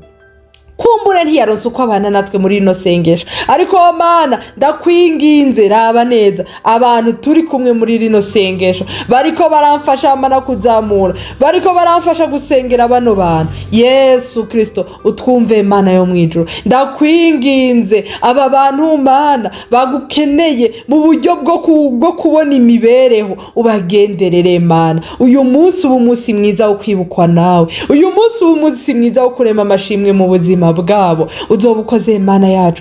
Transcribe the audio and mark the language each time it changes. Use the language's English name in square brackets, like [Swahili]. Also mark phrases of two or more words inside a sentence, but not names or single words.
[Rundi] Kumbure ntiyaronse uko abana natwe muri ino sengesho, ariko Mana ndakwinginze raba neza abantu turi kumwe muri rino sengesho, bariko baramfasha Mana kuzamura, bariko baramfasha gusengera bano bantu. Yesu Kristo utwumve Mana yo mwijuru, ndakwinginze aba bantu Mana bagukeneye mu buryo bwo kubona imibereho, ubagenderere Mana. Uyu munsi ubu munsi mwiza wo kwibukwa nawe, uyu munsi ubu munsi mwiza wo kurema amashimwe mu buzima bwabo, uzobukoze Mana yacu.